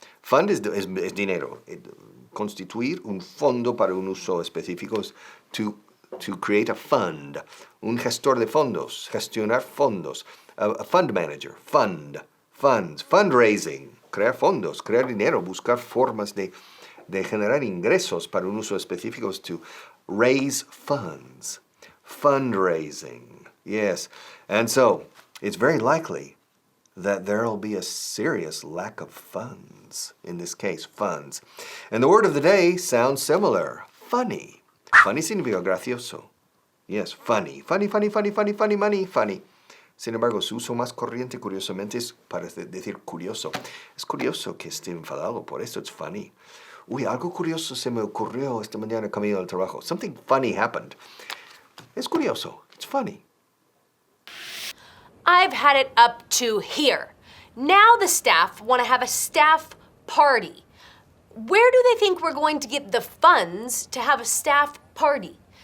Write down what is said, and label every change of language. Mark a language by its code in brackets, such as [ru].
[es] Fund es dinero. Constituir un fondo para un uso específico es [en] to create a fund, [es] un gestor de fondos, gestionar fondos, [en] a fund manager, [es] funds, fundraising, crear fondos, crear dinero, buscar formas de generar ingresos para un uso específico es [en] to raise funds, [es] fundraising, yes. [en] And so, it's very likely that there'll be a serious lack of funds, in this case, funds. And the word of the day sounds similar, funny. Funny [es] significa gracioso. [en] Yes, funny. Funny, money, funny. [es] Sin embargo, su uso más corriente, curiosamente, es para decir curioso. Es curioso que esté enfadado, por eso [en] it's funny. [es] Uy, algo curioso se me ocurrió esta mañana camino al trabajo. [en] Something funny happened. [es] Es curioso. [en] It's funny. I've had it up to here. Now the staff want to have a staff party. Where do they think we're going to get the funds to have a staff party?